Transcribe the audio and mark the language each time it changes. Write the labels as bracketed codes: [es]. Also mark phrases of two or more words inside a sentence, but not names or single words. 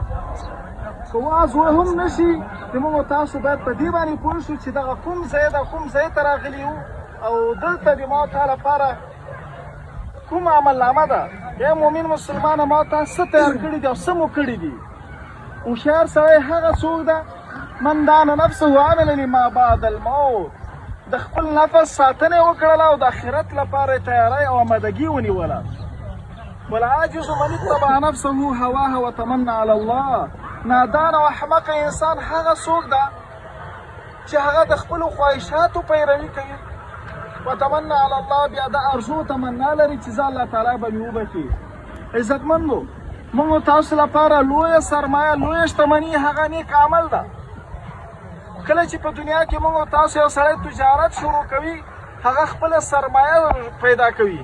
[ps] که واز هم نشي، د موږ تاسو باید په دې باندې پوه شو چې دغه کوم ځای ده، کوم ځای ته راغلي یو او دلته د ما تا لپاره کوم عملنامه ده. یا مؤمن مسلمانه ما تا څه تیار کړي دي او څه مو کړي دي؟ هوښیار سړی هغه څوک ده [ar] من دان نفسه عمل لما بعد الموت، [ps] د خپل نفس ساتنه یې وکړله او د آخرت لپاره یې تیاری او آمادګي ونیوله. [ar] والعاجز من اتبع نفسه هواها وتمنى على الله، [ps] نادان او احمق انسان هغه څوک ده چې هغه د خپلو خواهشاتو پیروي کوي، [ar] وتمنى على الله، [ps] بیا د ارزو تمنا لري چې زه الله تعالی به مې وبخي. عزتمندو، موږ تاسو لپاره لویه سرمایه، لویه شتمني هغه نیک عمل ده. کله چې په دنیا کې موږ تاسو یو سړی تجارت شروع کوي، هغه خپله سرمایه پیدا کوي.